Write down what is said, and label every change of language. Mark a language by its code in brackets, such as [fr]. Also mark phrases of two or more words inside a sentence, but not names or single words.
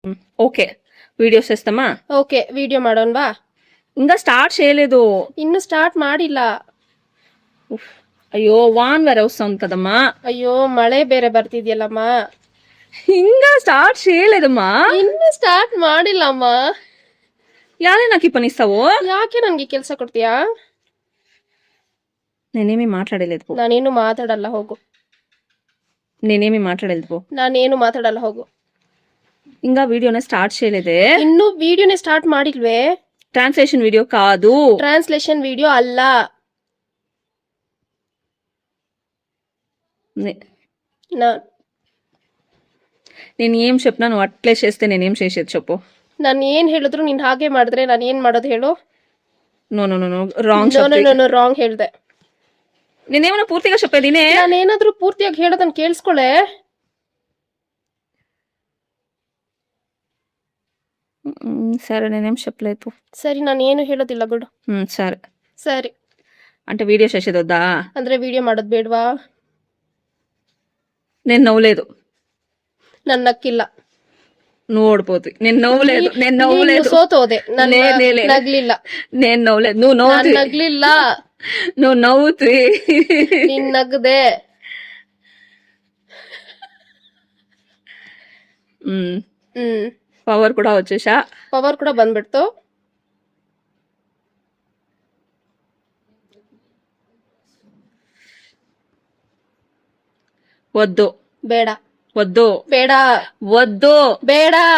[te] ఓకే వీడియోస్ చేస్తామా? [kn] ఓకే వీడియో ಮಾಡೋಣವಾ? [te] ఇంకా స్టార్ట్ చేయలేదు. [kn] ಇನ್ನು ಸ್ಟಾರ್ಟ್ ಮಾಡಿಲ್ಲ. [te] అయ్యో వాన్ వేరే వస్తుంది కదమ్మా. [kn] ಅಯ್ಯೋ ಮಳೆ ಬೇರೆ ಬರ್ತಿದ್ಯಲ್ಲಮ್ಮ. [te] ఇంకా స్టార్ట్ చేయలేదమ్మా. [kn] ಇನ್ನು ಸ್ಟಾರ್ಟ್ ಮಾಡಿಲ್ಲಮ್ಮ. [te] ಯಾರೇ నాకు ఈ పని ఇస్తావు? [kn] ಯಾಕೆ ನನ್ಗೆ ಕೆಲಸ ಕೊಡ್ತೀಯಾ? [te] నేనేమి మాట్లాడలేదు పో. [kn] ನಾನೇನು ಮಾತಾಡಲ್ಲ ಹೋಗು. [te] నేనేమి మాట్లాడలేదు పో. [kn] ನಾನೇನು ಮಾತಾಡಲ್ಲ ಹೋಗು. [te] ఇంకా వీడియోనే స్టార్ట్ చేయలేదే. [kn] ಇನ್ನು ವಿಡಿಯೋನೇ ಸ್ಟಾರ್ಟ್ ಮಾಡಿಲ್ವೇ? [te] ట్రాన్స్లేషన్ వీడియో కాదు. [kn] ಟ್ರಾನ್ಸ್ಲೇಷನ್ ವಿಡಿಯೋ ಅಲ್ಲ. [te] నేను ఏం చెప్పినా నువ్వు అట్లే చేస్తే నేనేం చేసేది చెప్పు. [kn] ನಾನು ಏನ್ ಹೇಳಿದ್ರು ನೀನ್ ಹಾಗೆ ಮಾಡಿದ್ರೆ ನಾನು ಏನ್ ಮಾಡೋದು ಹೇಳು? [en] no no no no wrong [kn] ರಾಂಗ್ ಹೇಳ್ದೆ. [te] నేనేమన్నా పూర్తిగా చెప్పేదినే. [kn] ನಾನೇನಾದ್ರೂ ಪೂರ್ತಿಯಾಗಿ ಹೇಳೋದನ್ನ ಕೇಳಿಸ್ಕೊಳ್ಳೆ. [te] సరే నేనేం చెప్పలేదు. [kn] ಸರಿ ನಾನು ಏನು ಹೇಳೋದಿಲ್ಲ ಬಿಡು. [te] సరే [kn] ಸರಿ. [te] అంటే వీడియో చేసేది వద్దా? [kn] ಅಂದ್ರೆ ವಿಡಿಯೋ ಮಾಡೋದು ಬೇಡವಾ? [te] నేను నవ్వలేదు. [kn] ನನ್ನ ನಕ್ಕಿಲ್ಲ. [te] నువ్వు ఓడిపోతు. నేను నవ్వలేదు. [kn] ಸೋತೋದೆ. ನಗ್ಲಿಲ್ಲ. [te] నేను నవ్వలేదు. నువ్వు నవ్వుతు. [kn] ನಗ್ಲಿಲ್ಲ. [te] నువ్వు నవ్వుతు. [kn] ನೀನ್ ನಗ್ದೆ. [te] పవర్ కూడా వచ్చేసా. [kn] ಪವರ್ ಕೂಡ ಬಂದ್ಬಿಡ್ತು. [te] వద్దు. [kn] ಬೇಡ. [te] వద్దు. [kn] ಬೇಡ. [te] వద్దు. [kn] ಬೇಡ.